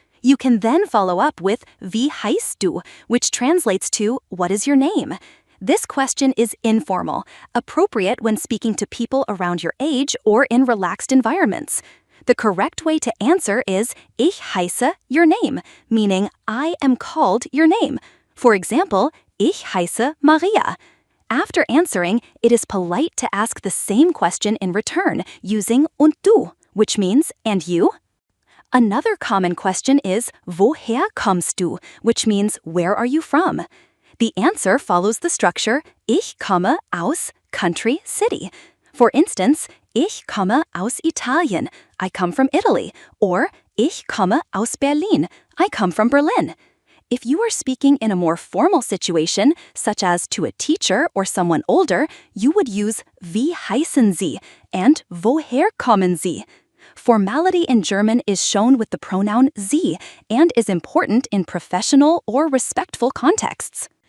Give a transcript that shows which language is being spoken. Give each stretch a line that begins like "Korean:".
English: You can then follow up with
German: Wie heißt du,
English: which translates to What is your name? This question is informal, appropriate when speaking to people around your age or in relaxed environments. The correct way to answer is
German: Ich heiße
English: your name, meaning I am called your name. For example,
German: Ich heiße Maria.
English: After answering, it is polite to ask the same question in return using
German: Und du,
English: which means and you? Another common question is
German: Woher kommst du,
English: which means where are you from? The answer follows the structure
German: Ich komme aus
English: country city. For instance,
German: Ich komme aus Italien,
English: I come from Italy, or
German: Ich komme aus Berlin,
English: I come from Berlin. If you are speaking in a more formal situation, such as to a teacher or someone older, you would use
German: Wie heißen Sie
English: and
German: Woher kommen Sie.
English: Formality in German is shown with the pronoun Sie and is important in professional or respectful contexts.